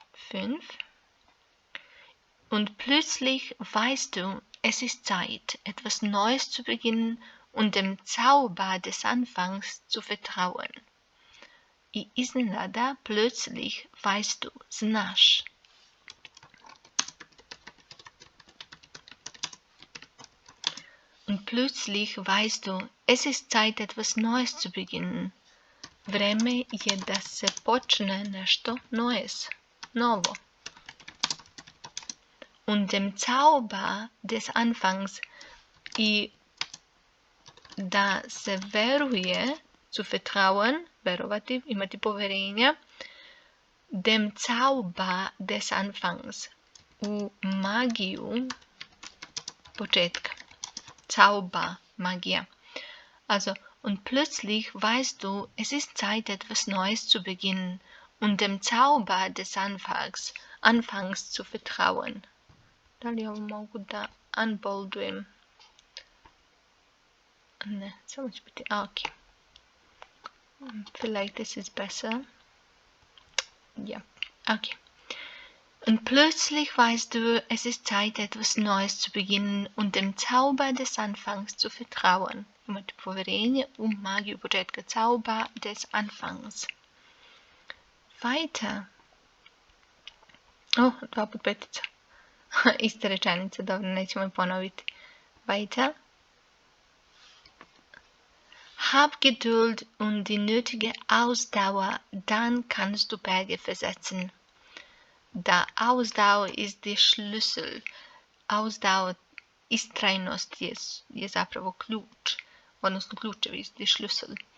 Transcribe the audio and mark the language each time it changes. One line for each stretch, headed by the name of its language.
German: 5. Und plötzlich weißt du, es ist Zeit, etwas Neues zu beginnen und dem Zauber des Anfangs zu vertrauen.
Serbian: I iznenada,
German: plötzlich weißt du,
Serbian: znaš.
German: Und plötzlich weißt du, es ist Zeit, etwas Neues zu beginnen.
Serbian: Vreme je da se počne nešto Neues, novo.
German: Und dem Zauber des Anfangs
Serbian: i da se veruje,
German: zu vertrauen,
Serbian: verovati, imati poverenja,
German: dem Zauber des Anfangs,
Serbian: u magiju početka.
German: Zauber, Magie. Also, und plötzlich weißt du, es ist Zeit, etwas Neues zu beginnen und dem Zauber des Anfangs zu vertrauen.
Serbian: Da li ovo mogu da unboldujem? Ne, samo će biti, ok.
German: Vielleicht this is besser.
Serbian: Ja, okay.
German: Und plötzlich weißt du, es ist Zeit, etwas Neues zu beginnen und dem Zauber des Anfangs zu vertrauen.
Serbian: Imate povjerenje u magiju početka,
German: Zauber des Anfangs. Weiter.
Serbian: Oh, 2 put 5. Ista rečenica, dobro, nećemo je ponoviti.
German: Weiter. Hab Geduld und die nötige Ausdauer, dann kannst du Berge versetzen. Da Ausdauer ist der Schlüssel.
Serbian: Ausdauer, istrajnost je zapravo ključ, odnosno ključevi, je schlüssel.